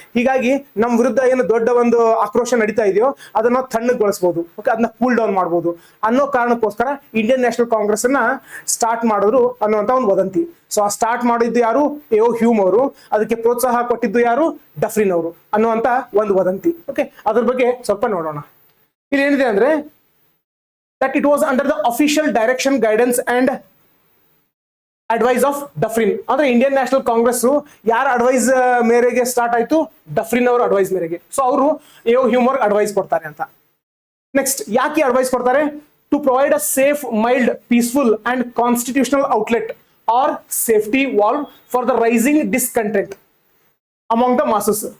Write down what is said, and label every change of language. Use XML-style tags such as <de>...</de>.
<kn>ಹೀಗಾಗಿ ನಮ್ ವಿರುದ್ಧ ಏನು ದೊಡ್ಡ ಒಂದು ಆಕ್ರೋಶ ನಡೀತಾ ಇದೆಯೋ ಅದನ್ನ ತಣ್ಣಗೊಳಿಸಬಹುದು, ಅದನ್ನ ಕೂಲ್ ಡೌನ್ ಮಾಡಬಹುದು ಅನ್ನೋ ಕಾರಣಕ್ಕೋಸ್ಕರ ಇಂಡಿಯನ್ ನ್ಯಾಷನಲ್ ಕಾಂಗ್ರೆಸ್ ಅನ್ನ ಸ್ಟಾರ್ಟ್ ಮಾಡಿದ್ರು ಅನ್ನುವಂತ ಒಂದು ವದಂತಿ. ಸೊ ಆ ಸ್ಟಾರ್ಟ್ ಮಾಡಿದ್ದು ಯಾರು, ಎ ಹ್ಯೂಮ್ ಅವರು. ಅದಕ್ಕೆ ಪ್ರೋತ್ಸಾಹ ಕೊಟ್ಟಿದ್ದು ಯಾರು, ಡಫ್ರಿನ್ ಅವರು ಅನ್ನುವಂತ ಒಂದು ವದಂತಿ. ಓಕೆ, ಅದ್ರ ಬಗ್ಗೆ ಸ್ವಲ್ಪ ನೋಡೋಣ. ಇಲ್ಲಿ ಏನಿದೆ ಅಂದ್ರೆ,</kn> <en>that it was under the official direction, guidance and advice of</en> <kn>ಡಫ್ರಿನ್. ಅಂದ್ರೆ ಇಂಡಿಯನ್ ನ್ಯಾಷನಲ್ ಕಾಂಗ್ರೆಸ್ ಯಾರ ಅಡ್ವೈಸ್ ಮೇರೆಗೆ ಸ್ಟಾರ್ಟ್ ಆಯ್ತು, ಡಫ್ರಿನ್ ಅವರ ಅಡ್ವೈಸ್ ಮೇರೆಗೆ. ಸೊ ಅವರು ಎ ಹ್ಯೂಮರ್ ಅಡ್ವೈಸ್ ಕೊಡ್ತಾರೆ ಅಂತ. ನೆಕ್ಸ್ಟ್, ಯಾಕೆ ಅಡ್ವೈಸ್ ಕೊಡ್ತಾರೆ?</kn> <en>To provide a safe, mild, peaceful and constitutional outlet or safety valve for the rising discontent among the masses.</en>